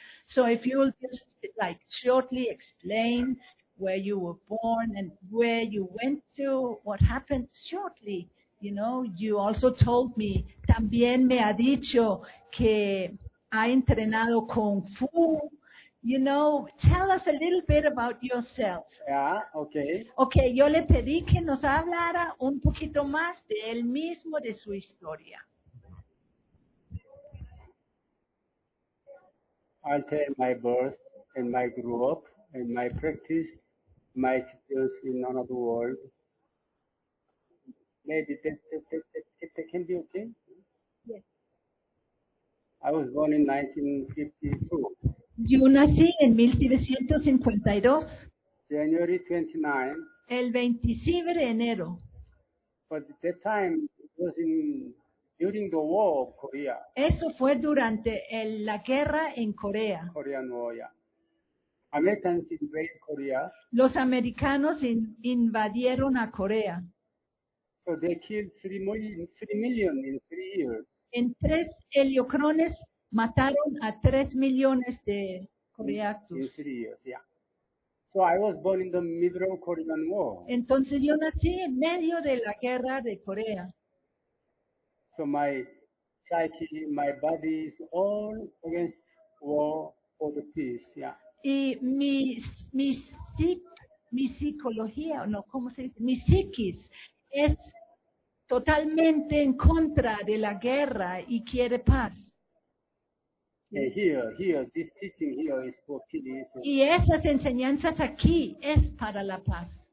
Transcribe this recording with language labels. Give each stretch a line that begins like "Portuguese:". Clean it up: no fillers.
English: So if you'll just like shortly explain where you were born and where you went to, what happened shortly, you know, you also told me,
Spanish: también me ha dicho que ha entrenado Kung Fu,
English: you know, tell us a little bit about yourself. Yeah, okay.
Spanish: Okay, yo le pedí que nos hablara un poquito más de él mismo, de su historia.
English: I'll tell my birth and my grew up and my practice, my experience in another world. Maybe that can be okay. I was born in 1952.
Spanish: Yo nací en 1952.
English: January 29.
Spanish: El 25 de enero.
English: But at that time, it was during the war of Korea.
Spanish: Eso fue durante la guerra en Corea.
English: Korean War, yeah. Americans invaded Korea.
Spanish: Los americanos invadieron a Korea.
English: So they killed 3 million in 3 years.
Spanish: En 3 heliocrones. Mataron a 3 millones de coreanos.
English: In 3 years, yeah. So I was born in the middle of Korean War.
Spanish: Entonces yo nací en medio de la guerra de Corea.
English: So my psyche, my body is all against war for the peace. Yeah.
Spanish: Y mi psicología, no, ¿cómo se dice? Mi psiquis es totalmente en contra de la guerra y quiere paz. Y esas enseñanzas aquí es para la paz.